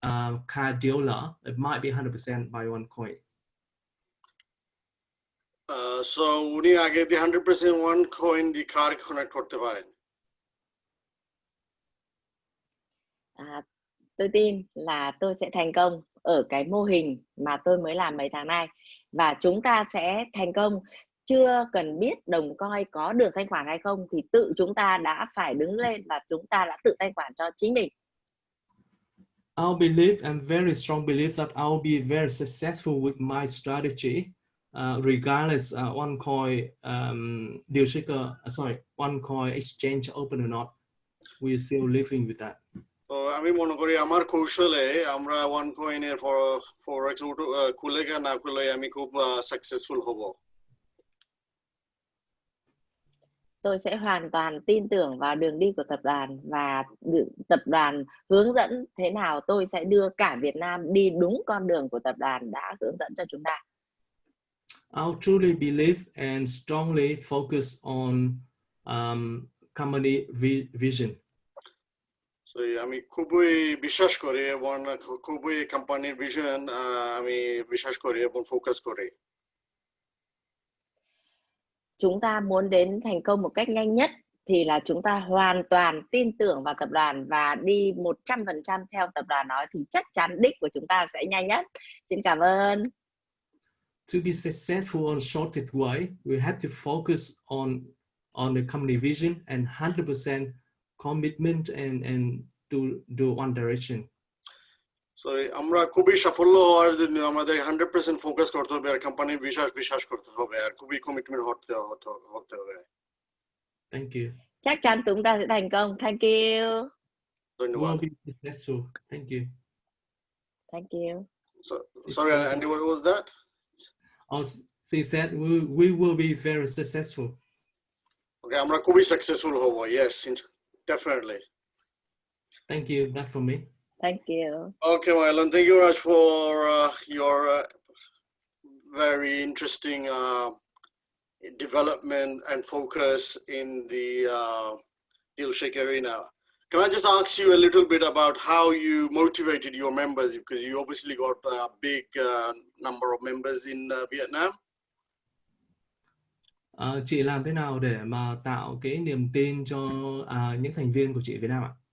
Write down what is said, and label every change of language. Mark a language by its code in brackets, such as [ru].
[en] car dealer, it might be 100% buy one coin. [bn] So উনি আগে দিয়ে 100% one coin দিয়ে car connect করতে পারেন. [vi] Tôi tin là tôi sẽ thành công ở cái mô hình mà tôi mới làm mấy tháng nay, và chúng ta sẽ thành công. Chưa cần biết đồng coin có được thanh khoản hay không thì tự chúng ta đã phải đứng lên và chúng ta đã tự thanh khoản cho chính mình. [en] I'll believe and very strong belief that I'll be very successful with my strategy, regardless one coin DealShaker, one coin exchange open or not. We're still living with that. [bn] তো আমি মনে করি আমার কৌশলে আমরা one কয়েনের ফরেক্স খুলে না খুলে আমি খুব সাকসেসফুল হব. [vi] Tôi sẽ hoàn toàn tin tưởng vào đường đi của tập đoàn, và tập đoàn hướng dẫn thế nào tôi sẽ đưa cả Việt Nam đi đúng con đường của tập đoàn đã hướng dẫn cho chúng ta. [en] I'll truly believe and strongly focus on company vision. [bn] So আমি খুবই বিশ্বাস করি এবং খুবই কোম্পানির vision আমি বিশ্বাস করি এবং ফোকাস করি. [vi] Chúng ta muốn đến thành công một cách nhanh nhất thì là chúng ta hoàn toàn tin tưởng vào tập đoàn và đi 100% theo tập đoàn nói thì chắc chắn đích của chúng ta sẽ nhanh nhất. Xin cảm ơn. [en] To be successful on shortest way, we have to focus on the company vision and 100% commitment and do one direction. [bn] So আমরা খুবই সাফল্য হওয়ার জন্য আমাদের 100% focus করতে হবে আর কোম্পানির বিশ্বাস করতে হবে আর খুবই কমিটমেন্ট হতে হবে. [en] Thank you. [vi] Chắc chắn chúng ta sẽ thành công. [en] Thank you. [bn] ধন্যবাদ. [en] We'll be successful. Thank you. Thank you. So, sorry, Andy, what was that? She said we will be very successful. [bn] Okay, আমরা খুবই successful হব. [en] Yes, definitely. Thank you. That for me. Thank you. Okay, Marlon, thank you very much for your very interesting development and focus in the DealShaker arena. Can I just ask you a little bit about how you motivated your members, because you obviously got a big number of members in Vietnam? [vi] Chị làm thế nào để mà tạo cái niềm tin cho những thành viên của chị Việt Nam ạ?